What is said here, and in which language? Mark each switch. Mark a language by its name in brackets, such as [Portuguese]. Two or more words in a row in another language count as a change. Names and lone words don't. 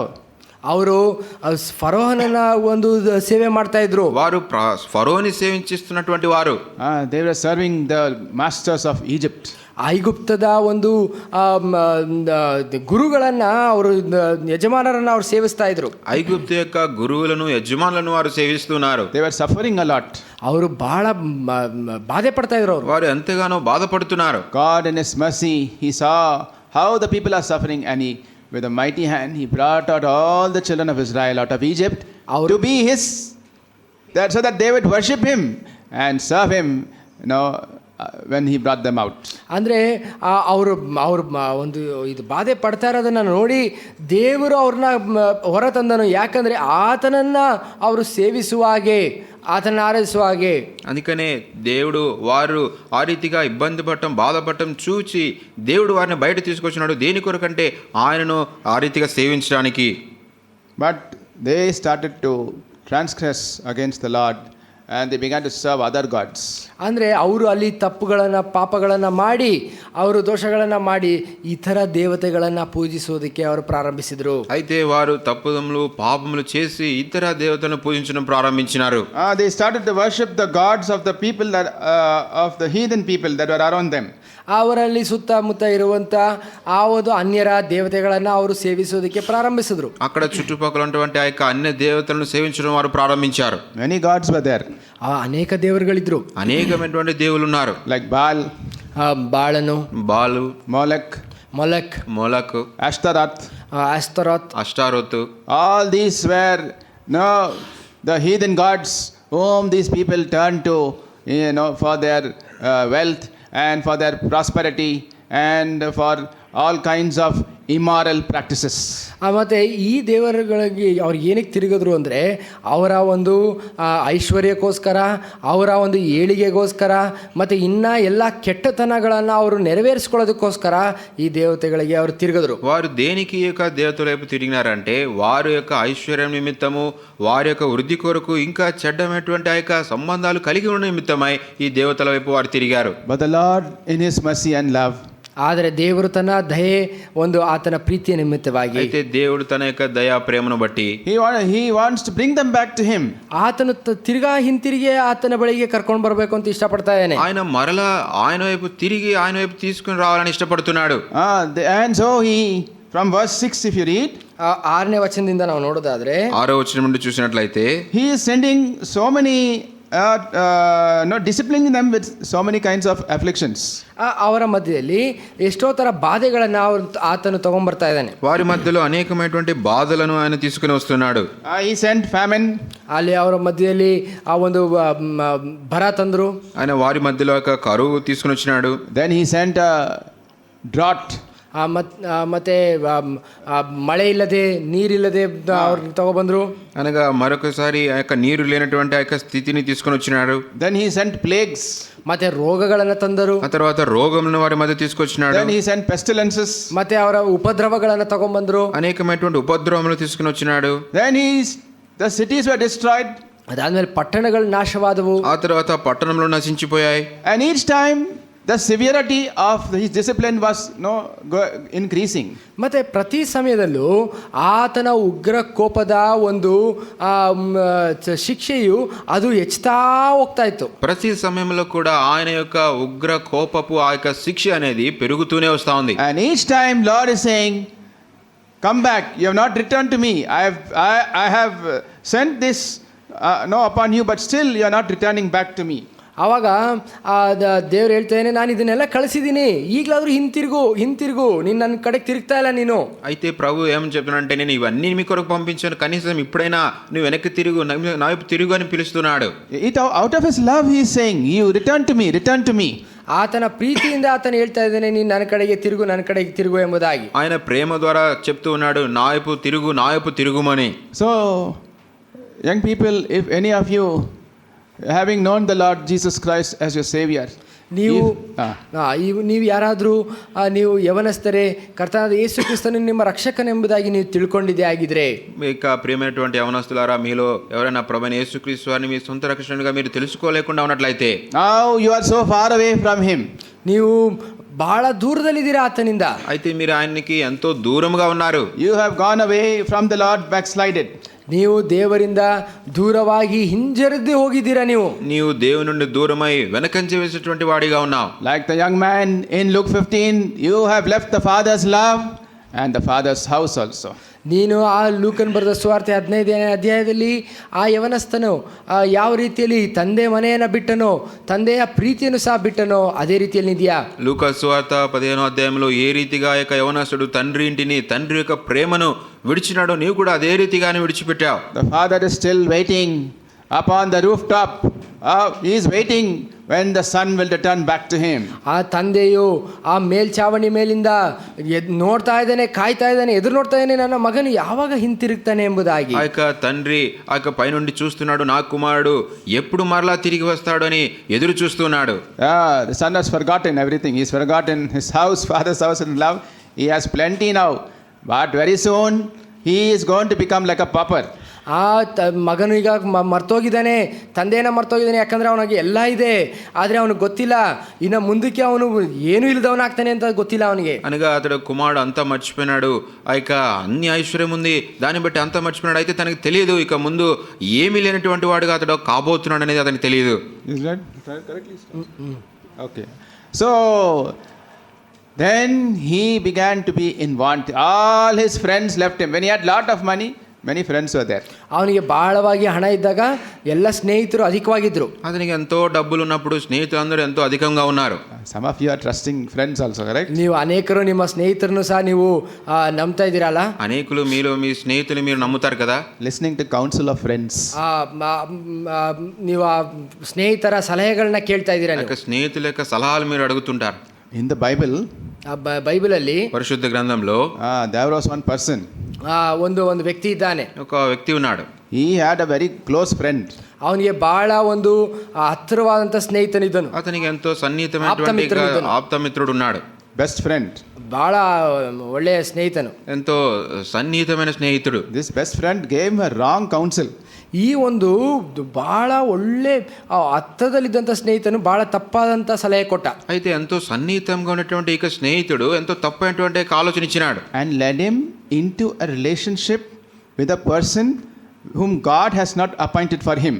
[Kannada] ಅವರು ಫರೋಹನನ್ನ ಒಂದು ಸೇವೆ ಮಾಡ್ತಾ ಇದ್ರು. [Telugu] వారు ఫరోని సేవించిస్తున్నటువంటి వారు. [English] They were serving the masters of Egypt. [Kannada] ಐಗುಪ್ತದ ಒಂದು ಗುರುಗಳನ್ನ ಅವರು, ಯಜಮಾನರನ್ನ ಅವರು ಸೇವಿಸ್ತಾ ಇದ್ರು. [Telugu] ఐగుప్తు యొక్క గురువులను యజమానులను వారు సేవిస్తున్నారు. [English] They were suffering a lot. [Kannada] ಅವರು ಬಹಳ ಬಾಧೆ ಪಡ್ತಾ ಇದ್ರು. [Telugu] వారు ఎంతగానో బాధపడుతున్నారు. [English] God in his mercy, he saw how the people are suffering, and he, with a mighty hand, he brought out all the children of Israel out of Egypt to be his, so that they would worship him and serve him, when he brought them out. [Kannada] ಅಂದರೆ ಅವರು ಒಂದು ಇದು ಬಾಧೆ ಪಡ್ತಾ ಇರೋದನ್ನು ನೋಡಿ ದೇವರು ಅವ್ರನ್ನ ಹೊರ ತಂದನು. ಯಾಕಂದರೆ ಆತನನ್ನು ಅವರು ಸೇವಿಸುವ ಹಾಗೆ, [Telugu] ఆతను ఆరాధించు ಹಾಗೆ. అందుకనే దేవుడు వారు ఆ రీతిగా ఇబ్బంది పడటం, బాధపడటం చూచి దేవుడు వారిని బయట తీసుకొచ్చినాడు. దేని కొరకంటే ఆయనను ఆ రీతిగా సేవించడానికి. [English] But they started to transgress against the Lord, and they began to serve other gods. [Kannada] ಅಂದರೆ ಅವರು ಅಲ್ಲಿ ತಪ್ಪುಗಳನ್ನು, ಪಾಪಗಳನ್ನು ಮಾಡಿ, ಅವರು ದೋಷಗಳನ್ನು ಮಾಡಿ ಇತರ ದೇವತೆಗಳನ್ನು ಪೂಜಿಸುವುದಕ್ಕೆ ಅವರು ಪ್ರಾರಂಭಿಸಿದರು. [Telugu] అయితే వారు తప్పుదములు, పాపములు చేసి ఇతర దేవతలను పూజించడం ప్రారంభించినారు. [English] They started to worship the gods of the people that of the heathen people that were around them. [Kannada] ಅವರಲ್ಲಿ ಸುತ್ತಮುತ್ತ ಇರುವಂಥ ಆ ಒಂದು ಅನ್ಯರ ದೇವತೆಗಳನ್ನು ಅವರು ಸೇವಿಸುವುದಕ್ಕೆ ಪ್ರಾರಂಭಿಸಿದ್ರು. [Telugu] అక్కడ చుట్టుపక్కల ఉన్నటువంటి ఆ యొక్క అన్య దేవతలను సేవించడం వారు ప్రారంభించారు. [English] Many gods were there. [Kannada] ಅನೇಕ ದೇವರುಗಳಿದ್ರು. [Telugu] అనేకమైనటువంటి దేవుళ్ళు ఉన్నారు. [English] Like Baal, [Kannada] ಬಾಳನು, [Telugu] బాలు, [English] Molech, [Telugu] మొలకు, [English] Ashtaroth, [Telugu] అష్టారోతు. [English] all these were the heathen gods whom these people turned to, for their wealth and for their prosperity and for all kinds of immoral practices. [Kannada] ಮತ್ತು ಈ ದೇವರುಗಳಿಗೆ ಅವ್ರು ಏನಕ್ಕೆ ತಿರುಗಿದ್ರು ಅಂದರೆ ಅವರ ಒಂದು ಐಶ್ವರ್ಯಕ್ಕೋಸ್ಕರ, ಅವರ ಒಂದು ಏಳಿಗೆಗೋಸ್ಕರ ಮತ್ತು ಇನ್ನೂ ಎಲ್ಲ ಕೆಟ್ಟತನಗಳನ್ನು ಅವರು [Telugu] నెరవేర్చుకోవడంకోస్కర ఈ [Kannada] దేవతಗಳಿಗೆ ಅವರು తిరిగదురు. [Telugu] వారు దేనికి ఈ యొక్క దేవతల వైపు తిరిగినారంటే వారి యొక్క ఐశ్వర్యం నిమిత్తము, వారి యొక్క వృద్ధి కొరకు, ఇంకా చెడ్డమైనటువంటి ఆ యొక్క సంబంధాలు కలిగి ఉన్న నిమిత్తమై ఈ దేవతల వైపు వారు తిరిగారు. [English] But the Lord in his mercy and love, [Kannada] ಆದರೆ ದೇವರು ತನ್ನ ದಯೆ ಒಂದು ಆತನ ಪ್ರೀತಿಯ ನಿಮಿತ್ತವಾಗಿ, [Telugu] అయితే దేవుడు తన యొక్క దయా ప్రేమను బట్టి [English] he wants to bring them back to him. [Kannada] ಆತನು ತಿರ್ಗಾ ಹಿಂತಿರುಗಿ ಆತನ ಬಳಿಗೆ ಕರ್ಕೊಂಡು ಬರಬೇಕು ಅಂತ ಇಷ್ಟಪಡ್ತಾ ಇದ್ದಾನೆ. [Telugu] ఆయన మరలా ఆయన వైపు తిరిగి ఆయన వైపు తీసుకుని రావాలని ఇష్టపడుతున్నాడు. [English] And so he, from verse 6 if you read, [Kannada] 6ನೇ ವಚನದಿಂದ ನಾವು ನೋಡೋದಾದ್ರೆ, [Telugu] 6వ వచనం నుండి చూసినట్లయితే [English] he is sending so many disciplining them with so many kinds of afflictions. [Kannada] ಅವರ ಮಧ್ಯದಲ್ಲಿ ಎಷ್ಟೋ ಥರ ಬಾಧೆಗಳನ್ನು ಆತನು ತಗೊಂಡ್ಬರ್ತಾ ಇದ್ದಾನೆ. [Telugu] వారి మధ్యలో అనేకమైనటువంటి బాధలను ఆయన తీసుకుని వస్తున్నాడు. [English] He sent famine. [Kannada] ಅಲ್ಲಿ ಅವರ ಮಧ್ಯದಲ್ಲಿ ಆ ಒಂದು ಬರ ತಂದರು. [Telugu] ఆయన వారి మధ్యలో ఒక కరువు తీసుకుని వచ్చినాడు. [English] Then he sent a drought. [Kannada] ಮತ್ತೆ ಮಳೆ ಇಲ್ಲದೆ ನೀರಿಲ್ಲದೆ ಅವ್ರು ತಗೊಬಂದ್ರು. [Telugu] అనగా మరొకసారి ఆ యొక్క నీరు లేనటువంటి ఆ యొక్క స్థితిని తీసుకొని వచ్చినాడు. [English] Then he sent plagues. [Kannada] ಮತ್ತೆ ರೋಗಗಳನ್ನು ತಂದರು. [Telugu] ఆ తర్వాత రోగములను వారి మధ్య తీసుకొచ్చినాడు. [English] Then he sent pestilences. [Kannada] ಮತ್ತೆ ಅವರ ಉಪದ್ರವಗಳನ್ನು ತಗೊಂಡ್ಬಂದ್ರು. [Telugu] అనేకమైనటువంటి ఉపద్రవములు తీసుకుని వచ్చినాడు. [English] Then the cities were destroyed. [Kannada] ಅದಾದ್ಮೇಲೆ ಪಟ್ಟಣಗಳು ನಾಶವಾದವು. [Telugu] ఆ తర్వాత పట్టణంలో నశించిపోయాయి. [English] And each time the severity of his discipline was increasing. [Kannada] ಮತ್ತೆ ಪ್ರತಿ ಸಮಯದಲ್ಲೂ ಆತನ ಉಗ್ರ ಕೋಪದ ಒಂದು ಶಿಕ್ಷೆಯು ಅದು ಹೆಚ್ಚುತ್ತಾ ಹೋಗ್ತಾ ಇತ್ತು. [Telugu] ప్రతి సమయంలో కూడా ఆయన యొక్క ఉగ్ర కోపపు ఆ యొక్క శిక్ష అనేది పెరుగుతూనే వస్తా ఉంది. [English] And each time Lord is saying, come back, you have not returned to me. I have sent this upon you, but still you are not returning back to me. [Kannada] ಆವಾಗ ದೇವ್ರು ಹೇಳ್ತೇನೆ, ನಾನು ಇದನ್ನೆಲ್ಲ ಕಳಿಸಿದ್ದೀನಿ, ಈಗಲಾದರೂ ಹಿಂತಿರುಗು, ನೀನು ನನ್ನ ಕಡೆಗೆ ತಿರುಗ್ತಾ ಇಲ್ಲ ನೀನು. [Telugu] అయితే ప్రభు ఏమని చెప్తున్నాడంటే, నేను ఇవన్నీ మీ కొరకు పంపించాను, కనీసం ఇప్పుడైనా నువ్వు వెనక్కి తిరుగు, నా వైపు తిరుగు అని పిలుస్తున్నాడు. [English] Out of his love he is saying, you return to me. [Kannada] ಆತನ ಪ್ರೀತಿಯಿಂದ ಆತನು ಹೇಳ್ತಾ ಇದ್ದಾನೆ, ನೀನು ನನ್ನ ಕಡೆಗೆ ತಿರುಗು ಎಂಬುದಾಗಿ. [Telugu] ఆయన ప్రేమ ద్వారా చెప్తూ ఉన్నాడు, నా వైపు తిరుగుమని. [English] So young people, if any of you having known the Lord Jesus Christ as your Savior, [Kannada] ನೀವು ಯಾರಾದರೂ ನೀವು ಯವನಸ್ಥರೇ, ಕರ್ತನಾದ ಯೇಸು ಕ್ರಿಸ್ತನು ನಿಮ್ಮ ರಕ್ಷಕನೆಂಬುದಾಗಿ ನೀವು ತಿಳ್ಕೊಂಡಿದ್ದೇ ಆಗಿದ್ರೆ, [Telugu] ఇక ప్రియమైనటువంటి యవనస్తులారా, మీలో ఎవరైనా ప్రభువైన యేసుక్రీస్తు వారిని మీ సొంత రక్షణగా మీరు తెలుసుకోలేకుండా ఉన్నట్లయితే, [English] now you are so far away from him. [Kannada] ನೀವು ಬಹಳ ದೂರದಲ್ಲಿದ್ದೀರಾ ಆತನಿಂದ. [Telugu] అయితే మీరు ఆయనకి ఎంతో దూరంగా ఉన్నారు. [English] You have gone away from the Lord, backslided. [Kannada] ನೀವು ದೇವರಿಂದ ದೂರವಾಗಿ ಹಿಂಜರಿದು ಹೋಗಿದ್ದೀರಾ. ನೀವು [Telugu] దేవుని నుండి దూరమై వెనకంజ వేసేటువంటి వాడిగా ఉన్నావు. [English] Like the young man in Luke 15, you have left the Father's love and the Father's house also. [Kannada] ನೀನು ಆ ಲೂಕನ್ ಬರೆದ ಸುವಾರ್ತೆ 15ನೇ ಅಧ್ಯಾಯದಲ್ಲಿ ಆ ಯವನಸ್ಥನು ಯಾವ ರೀತಿಯಲ್ಲಿ ತಂದೆ ಮನೆಯನ್ನು ಬಿಟ್ಟನೋ, ತಂದೆಯ ಪ್ರೀತಿಯನ್ನು ಸಹ ಬಿಟ್ಟನೋ, ಅದೇ ರೀತಿಯಲ್ಲಿ ಇದೆಯಾ? [Telugu] లూకా సువార్త 15వ అధ్యాయంలో ఏ రీతిగా యొక్క యవనస్తుడు తండ్రి ఇంటిని, తండ్రి యొక్క ప్రేమను విడిచినాడో, నీవు కూడా అదే రీతిగానే విడిచిపెట్టావు. [English] The father is still waiting upon the rooftop. He is waiting when the son will return back to him. [Kannada] ಆ ತಂದೆಯು ಆ ಮೇಲ್ಛಾವಣಿ ಮೇಲಿಂದ ನೋಡ್ತಾ ಇದ್ದಾನೆ, ಕಾಯ್ತಾ ಇದ್ದಾನೆ, ಎದುರು ನೋಡ್ತಾ ಇದ್ದಾನೆ, ನನ್ನ ಮಗನು ಯಾವಾಗ ಹಿಂತಿರುಗ್ತಾನೆ ಎಂಬುದಾಗಿ. [Telugu] ఆ యొక్క తండ్రి ఆ యొక్క పైనుండి చూస్తున్నాడు, నా కుమారుడు ఎప్పుడు మరలా తిరిగి వస్తాడు అని ఎదురు చూస్తున్నాడు. [English] The son has forgotten everything. He has forgotten his house, father's house and love. He has plenty now, but very soon he is going to become like a pauper. [Kannada] ಆ ಮಗನು ಈಗ ಮರ್ತೋಗಿದ್ದಾನೆ, ತಂದೆನ ಮರ್ತೋಗಿದ್ದಾನೆ, ಯಾಕಂದರೆ ಅವನಿಗೆ ಎಲ್ಲ ಇದೆ, ಆದರೆ ಅವನಿಗೆ ಗೊತ್ತಿಲ್ಲ ಇನ್ನು ಮುಂದಕ್ಕೆ ಅವನು ಏನೂ ಇಲ್ಲದವನಾಗ್ತಾನೆ ಅಂತ ಗೊತ್ತಿಲ್ಲ ಅವನಿಗೆ. [Telugu] అనగా అతడు కుమారుడు అంతా మర్చిపోయినాడు, ఆ యొక్క అన్ని ఐశ్వర్యం ఉంది, దాన్ని బట్టి అంతా మర్చిపోయినాడు. అయితే తనకు తెలియదు ఇక ముందు ఏమీ లేనటువంటి వాడుగా అతడు కాబోతున్నాడు అనేది అతనికి తెలియదు. [English] Is that correctly? Okay. So then he began to be in want. All his friends left him. When he had lot of money, many friends were there. [Kannada] ಅವನಿಗೆ ಬಹಳವಾಗಿ ಹಣ ಇದ್ದಾಗ ಎಲ್ಲ ಸ್ನೇಹಿತರು ಅಧಿಕವಾಗಿದ್ರು. [Telugu] అతనికి ఎంతో డబ్బులు ఉన్నప్పుడు స్నేహితులందరూ ఎంతో అధికంగా ఉన్నారు. [English] Some of you are trusting friends also, correct? [Kannada] ನೀವು ಅನೇಕರು ನಿಮ್ಮ ಸ್ನೇಹಿತರನ್ನು ಸಹ ನೀವು ನಂಬ್ತಾ ಇದ್ದೀರಲ್ಲ. [Telugu] అనేకులు మీలో మీ స్నేహితులు మీరు నమ్ముతారు కదా. [English] Listening to counsel of friends. [Kannada] ನೀವು ಆ ಸ್ನೇಹಿತರ ಸಲಹೆಗಳನ್ನ ಕೇಳ್ತಾ ಇದ್ದೀರಾ. [Telugu] స్నేహితుల యొక్క సలహాలు మీరు అడుగుతుంటారు. [English] In the Bible, [Kannada] ಆ ಬೈಬಲಲ್ಲಿ [Telugu] పరిశుద్ధ గ్రంథంలో [English] there was one person. [Kannada] ಒಂದು ವ್ಯಕ್ತಿ ಇದ್ದಾನೆ. [Telugu] ఒక వ్యక్తి ఉన్నాడు. [English] He had a very close friend. [Kannada] ಅವನಿಗೆ ಬಹಳ ಒಂದು ಹತ್ತಿರವಾದಂಥ ಸ್ನೇಹಿತನಿದ್ದನು. [Telugu] అతనికి ఎంతో సన్నిహితమైనటువంటి ఆప్తమిత్రుడు ఉన్నాడు. [English] Best friend. [Kannada] ಬಹಳ ಒಳ್ಳೆಯ ಸ್ನೇಹಿತನು. [Telugu] ఎంతో సన్నిహితమైన స్నేహితుడు. [English] This best friend gave him a wrong counsel. [Kannada] ಈ ಒಂದು ಬಹಳ ಒಳ್ಳೆ ಹತ್ತದಲ್ಲಿದ್ದಂಥ ಸ್ನೇಹಿತನು ಬಹಳ ತಪ್ಪಾದಂಥ ಸಲಹೆ ಕೊಟ್ಟ. [Telugu] అయితే ఎంతో సన్నిహితంగా ఉన్నటువంటి ఇక స్నేహితుడు ఎంతో తప్పైనటువంటి ఆలోచన ఇచ్చినాడు. [English] And led him into a relationship with a person whom God has not appointed for him.